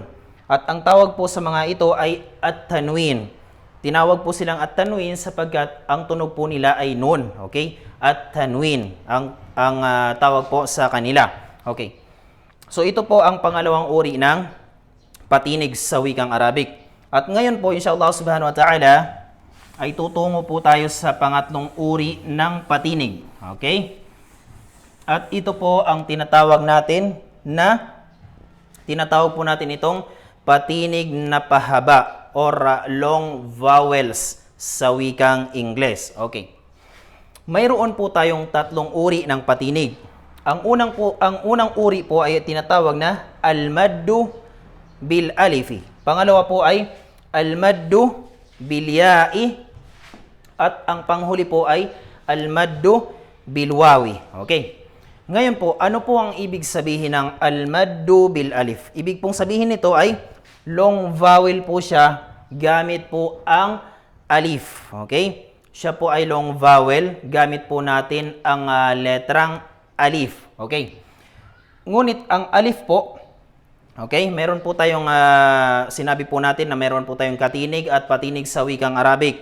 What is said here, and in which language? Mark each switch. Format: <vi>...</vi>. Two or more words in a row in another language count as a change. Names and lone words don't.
<tl>At ang tawag po sa mga ito ay at-tanwin. Tinawag po silang at-tanwin sapagkat ang tunog po nila ay nun. Okay? At-tanwin ang tawag po sa kanila. Okay. So ito po ang pangalawang uri ng patinig sa wikang Arabic. At ngayon po,</tl> <ar>إن شاء الله سبحانه وتعالى,</ar> <tl>ay tutungo po tayo sa pangatlong uri ng patinig. Okay? At ito po ang tinatawag po natin itong patinig na pahaba or</tl> <en>long vowels</en> <tl>sa wikang Ingles. Okay. Mayroon po tayong tatlong uri ng patinig. Ang unang uri po ay tinatawag na</tl> <ar>المد بالألف.</ar> <tl>Pangalawa po ay</tl> <ar>المد بالياء</ar> <tl>at ang panghuli po ay</tl> <ar>المد بالواو.</ar> <tl>Okay. Ngayon po, ano po ang ibig sabihin ng</tl> <ar>المد بالألف?</ar> <tl>Ibig pong sabihin nito ay</tl> <en>long vowel</en> <tl>po siya gamit po ang alif. Okay? Siya po ay</tl> <en>long vowel</en> <tl>gamit po natin ang letrang alif. Okay? Ngunit ang alif po, okay, meron po tayong sinabi po natin na meron po tayong katinig at patinig sa wikang Arabic.</tl>